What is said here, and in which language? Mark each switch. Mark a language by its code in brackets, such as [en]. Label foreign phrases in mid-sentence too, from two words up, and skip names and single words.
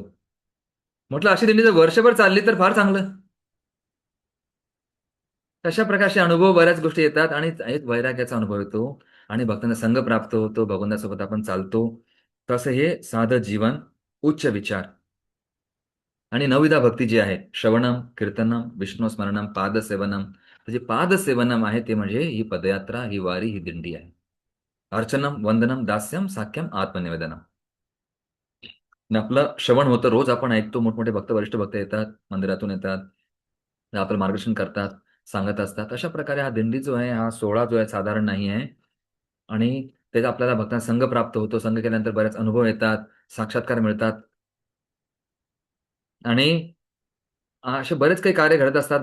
[mr] म्हटलं अशी दिंडी जर वर्षभर चालली तर फार चांगलं. तशा प्रकारचे अनुभव बऱ्याच गोष्टी येतात आणि एक वैराग्याचा अनुभव येतो आणि भक्तांना संघ प्राप्त होतो. भगवंतासोबत आपण चालतो. तसं हे साधं जीवन, उच्च विचार आणि नवविधा भक्ती जी आहे, [sa] श्रवणम, कीर्तनम, विष्णू स्मरणम, पादसेवनम. [mr] तर जे पादसेवनम आहे ते म्हणजे ही पदयात्रा, ही वारी, ही दिंडी आहे. [sa] अर्चनम, वंदनम, दास्यम, साख्यम, आत्मनिवेदनम. [mr] आणि आपलं श्रवण होतं. रोज आपण ऐकतो. मोठमोठे भक्त, वरिष्ठ भक्त येतात, मंदिरातून येतात. आपलं मार्गदर्शन करतात, सांगत असतात. अशा प्रकारे हा दिंडी जो आहे, हा सोहळा जो आहे साधारण नाही आहे. आणि त्याचा आपल्याला भक्तांना संघ प्राप्त होतो. संघ केल्यानंतर बरेच अनुभव येतात, साक्षात्कार मिळतात आणि असे बरेच काही कार्य घडत असतात.